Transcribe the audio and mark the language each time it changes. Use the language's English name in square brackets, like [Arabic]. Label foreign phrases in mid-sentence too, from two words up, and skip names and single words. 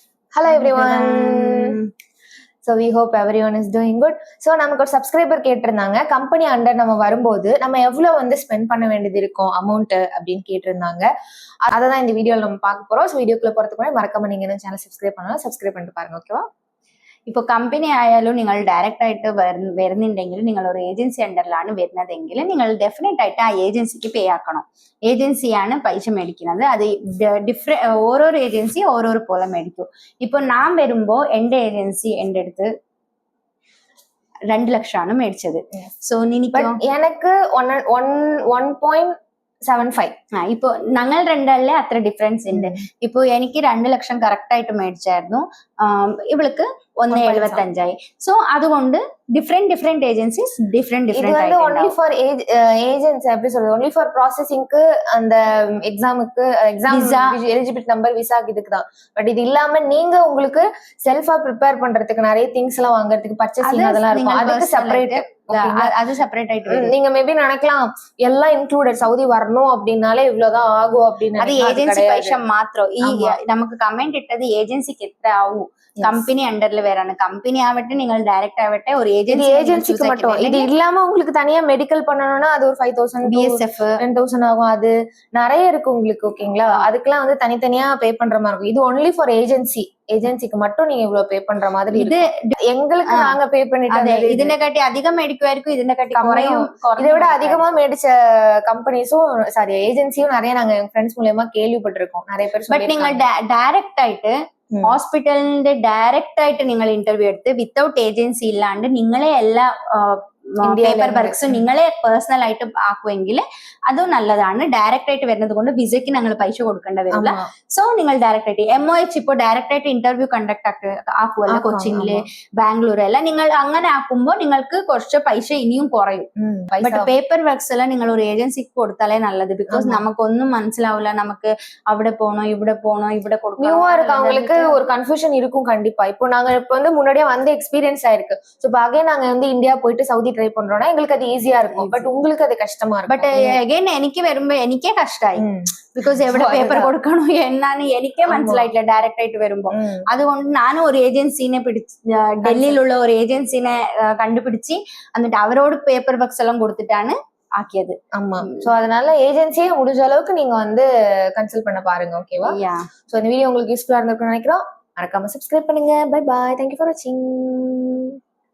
[English] Hello everyone. So we hope everyone is doing good. [Tamil] So நமக்கு ஒரு சப்ஸ்கிரைபர் கேட்டிருந்தாங்க, [English] company under [Tamil] நம்ம வரும்போது நம்ம எவ்வளவு வந்து ஸ்பெண்ட் பண்ண வேண்டியது இருக்கும் அமௌண்ட் அப்படின்னு கேட்டிருந்தாங்க. அதை தான் இந்த வீடியோவில் நம்ம பார்க்க போறோம். ஸோ வீடியோக்குள்ள போறதுக்கு முன்னாடி மறக்காம நீங்க என்ன சேனல் சப்ஸ்கிரைப் பண்ணலாம், சப்ஸ்கிரைப் பண்ணிட்டு பாருங்க. ஓகேவா? [Malayalam] ഇപ്പോൾ കമ്പനി ആയാലും നിങ്ങൾ ഡയറക്റ്റ് ആയിട്ട് വരുന്നുണ്ടെങ്കിൽ നിങ്ങൾ ഒരു ഏജൻസി അണ്ടറിലാണ് വരുന്നതെങ്കിൽ നിങ്ങൾ ഡെഫിനറ്റ് ആയിട്ട് ആ ഏജൻസിക്ക് പേ ആക്കണം. ഏജൻസിയാണ് പൈസ മേടിക്കുന്നത്. അത് ഓരോരോ ഏജൻസി ഓരോരോ പോലെ മേടിക്കും. ഇപ്പൊ ഞാൻ വരുമ്പോ എന്റെ ഏജൻസി എന്റെ അടുത്ത് 2 ലക്ഷമാണ് മേടിച്ചത്. സോ എനിക്ക് 1.75. ഇപ്പൊ ഞങ്ങൾ രണ്ടാളിലെ അത്ര ഡിഫറൻസ് ഉണ്ട്. ഇപ്പൊ എനിക്ക് 2 ലക്ഷം കറക്റ്റ് ആയിട്ട് മേടിച്ചായിരുന്നു, ഇവൾക്ക് 1.75. സോ അതുകൊണ്ട് [English] different agencies different only for agents எப்படி சொல்றது, only for processing [Tamil] க்கு அந்த [English] exam eligibility number [Tamil] விசாக்கு இதுக்கு தான். பட் இது இல்லாம நீங்க உங்களுக்கு செல்ஃபா ப்ரிப்பேர் பண்றதுக்கு நிறைய திங்ஸ் எல்லாம் வாங்குறதுக்கு பர்ச்சேசிங் அதெல்லாம் இருக்கும், அதுக்கு செப்பரேட். அது செப்பரேட் ஆயிட்டு நீங்க மேபி நினைக்கலாம் எல்லாம் இன்க்ளூடட் சவுதி வரணும் அப்படின்னாலே இவ்வளவுதான் ஆகும் அப்படின்னு. அது ஏஜென்சி பைசா மாத்திரம். நமக்கு கமெண்ட் இட்டது ஏஜென்சிக்கு எത്ര ஆகும், கம்பெனி அண்டர்ல வேறான கம்பெனி ஆவட்டும் நீங்கள் டைரக்ட் ஆவட்டும் ஒரு ஏஜென்சிக்கு மட்டும். இது இல்லாம உங்களுக்கு தனியா மெடிக்கல் பண்ணணும்னா அது ஒரு 5,000 BSF 10,000 ஆகும். அது நிறைய இருக்கு உங்களுக்கு. ஓகேங்களா? அதுக்கெல்லாம் வந்து தனித்தனியா பே பண்ற மாதிரி இருக்கும். இது [English] only for [Tamil] ஏஜென்சிக்கு மட்டும் நீங்க இவ்வளவு பே பண்ற மாதிரி. இது எங்களுக்கு நாங்க பே பண்ணிட்டு [Malayalam] ഇതിനെ കാട്ടി അധികം മേടിക്കുമായിരിക്കും, ഇതിനെ കാട്ടി കുറയും. [Tamil] இதை விட அதிகமா மேடிச்ச கம்பெனிஸும் சாரி ஏஜென்சியும் நிறைய நாங்க ஃப்ரெண்ட்ஸ் மூலமா கேள்விப்பட்டிருக்கோம். நிறைய பேர் [Malayalam] பட் നിങ്ങൾ ഡയറക്റ്റ് ആയിട്ട് ഹോസ്പിറ്റലിന്റെ ഡയറക്റ്റ് ആയിട്ട് നിങ്ങൾ ഇന്റർവ്യൂ എടുത്ത് [English] without agency [Malayalam] ഇല്ലാണ്ട് നിങ്ങളെ എല്ലാ [English] paper works [Malayalam] നിങ്ങളെ പേഴ്സണൽ ആയിട്ട് ആക്കുമെങ്കിൽ അതും നല്ലതാണ്. ഡയറക്റ്റ് ആയിട്ട് വരുന്നത് കൊണ്ട് വിസയ്ക്ക് ഞങ്ങൾ പൈസ കൊടുക്കേണ്ട വരില്ല. സോ നിങ്ങൾ ഡയറക്റ്റ് ആയിട്ട് MOH ഇപ്പോൾ ഡയറക്റ്റ് ആയിട്ട് [English] interview conduct [Malayalam] ആക്കുമല്ലോ കൊച്ചിയില് ബാംഗ്ലൂർ എല്ലാം. നിങ്ങൾ അങ്ങനെ ആക്കുമ്പോൾ നിങ്ങൾക്ക് കുറച്ച് പൈസ ഇനിയും കുറയും. ബട്ട് [English] paper works [Malayalam] എല്ലാം നിങ്ങൾ ഒരു ഏജൻസിക്ക് കൊടുത്താലേ നല്ലത്. ബിക്കോസ് നമുക്കൊന്നും മനസ്സിലാവില്ല, നമുക്ക് അവിടെ പോണോ ഇവിടെ [Tamil] கொடுக்கணும். அவங்களுக்கு ஒரு கன்ஃபியூஷன் இருக்கும் கண்டிப்பா. இப்போ நாங்க இப்ப வந்து முன்னாடியே வந்து எக்ஸ்பீரியன்ஸ் ஆயிருக்கு. சோ பாகே நாங்க வந்து இந்தியா போயிட்டு சவுதி ட்ரை பண்றோம்னா எங்களுக்கு அது ஈஸியா இருக்கும். பட் உங்களுக்கு அது கஷ்டமா இருக்கும். [Malayalam] பட் അഗൈൻ എനിക്ക് വരുമ്പോ എനിക്കേ കഷ്ടായി. ബിക്കോസ് എവിടെ പേപ്പർ കൊടുക്കണോ എന്നാണ് എനിക്കേ മനസ്സിലായിട്ടില്ല ഡയറക്റ്റ് ആയിട്ട് വരുമ്പോ. അതുകൊണ്ട് ഞാനും ഒരു ഏജൻസിനെ ഡൽഹിയിലുള്ള ഒരു ഏജൻസിനെ കണ്ടുപിടിച്ച് എന്നിട്ട് അവരോട് [English] paper works [Malayalam] എല്ലാം കൊടുത്തിട്ടാണ് ஆக்கியது. [Tamil] ஆமா. சோ அதனால ஏஜென்சியே முடிஞ்ச அளவுக்கு நீங்க வந்து கன்சல்ட் பண்ண பாருங்க. ஓகேவா? சோ இந்த வீடியோ உங்களுக்கு யூஸ்ஃபுல்லா இருந்திருக்கும்னு நினைக்கிறோம். மறக்காம சப்ஸ்கிரைப் பண்ணுங்க. [English] bye bye. thank you for watching.